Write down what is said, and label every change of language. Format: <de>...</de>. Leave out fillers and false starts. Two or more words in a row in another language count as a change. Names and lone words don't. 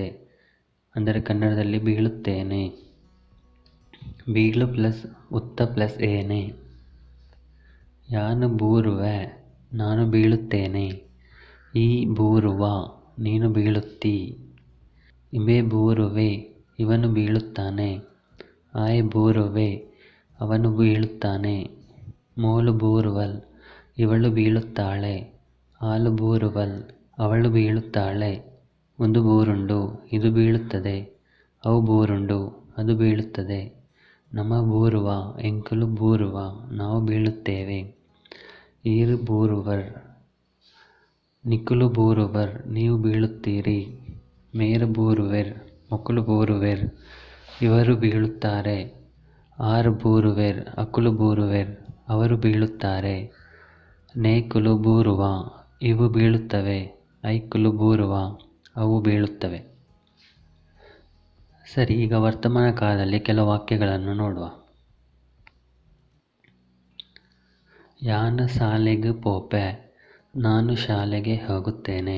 <kn>ಅಂದರೆ ಕನ್ನಡದಲ್ಲಿ ಬೀಳುತ್ತೇನೆ. ಬೀಳು ಪ್ಲಸ್ ಉತ್ತ ಪ್ಲಸ್ ಏನೆ.</kn> <tcy>ಯಾನು ಬೂರುವೆ</tcy> <kn>ನಾನು ಬೀಳುತ್ತೇನೆ.</kn> <tcy>ಈ ಬೂರುವ</tcy> <kn>ನೀನು ಬೀಳುತ್ತಿ.</kn> <tcy>ಇಬೆ ಬೂರುವೆ</tcy> <kn>ಇವನು ಬೀಳುತ್ತಾನೆ.</kn> <tcy>ಆಯ್ ಬೂರುವೆ</tcy> <kn>ಅವನು ಬೀಳುತ್ತಾನೆ.</kn> <tcy>ಮೋಲು ಬೂರುವಲ್</tcy> <kn>ಇವಳು ಬೀಳುತ್ತಾಳೆ.</kn> <tcy>ಆಲು ಬೂರುವಲ್</tcy> <kn>ಅವಳು ಬೀಳುತ್ತಾಳೆ.</kn> <tcy>ಒಂದು ಬೂರುಂಡು</tcy> <kn>ಇದು ಬೀಳುತ್ತದೆ.</kn> <tcy>ಅವು ಬೂರುಂಡು</tcy> <kn>ಅದು ಬೀಳುತ್ತದೆ.</kn> <tcy>ನಮ ಬೂರುವ ಎಂಕುಲು ಬೂರುವ</tcy> <kn>ನಾವು ಬೀಳುತ್ತೇವೆ.</kn> <tcy>ಈರು ಬೂರುವರ್ ನಿಕುಲು ಬೂರುವರ್</tcy> <kn>ನೀವು ಬೀಳುತ್ತೀರಿ.</kn> <tcy>ಮೇರು ಬೂರುವೆರ್ ಮೊಕುಲು ಬೂರುವೆರ್</tcy> <kn>ಇವರು ಬೀಳುತ್ತಾರೆ.</kn> <tcy>ಆರು ಬೂರುವೆರ್ ಅಕುಲು ಬೂರುವೆರ್</tcy> <kn>ಅವರು ಬೀಳುತ್ತಾರೆ.</kn> <tcy>ನೇ ಕುಲುಬೂರುವ,</tcy> <kn>ಇವು ಬೀಳುತ್ತವೆ.</kn> <tcy>ಐ ಕುಲುಬೂರುವ,</tcy> <kn>ಅವು ಬೀಳುತ್ತವೆ. ಸರಿ, ಈಗ ವರ್ತಮಾನ ಕಾಲದಲ್ಲಿ ಕೆಲವು ವಾಕ್ಯಗಳನ್ನು ನೋಡುವ.</kn> <tcy>ಯಾನ ಶಾಲೆಗೆ ಪೋಪೆ,</tcy> <kn>ನಾನು ಶಾಲೆಗೆ ಹೋಗುತ್ತೇನೆ.</kn>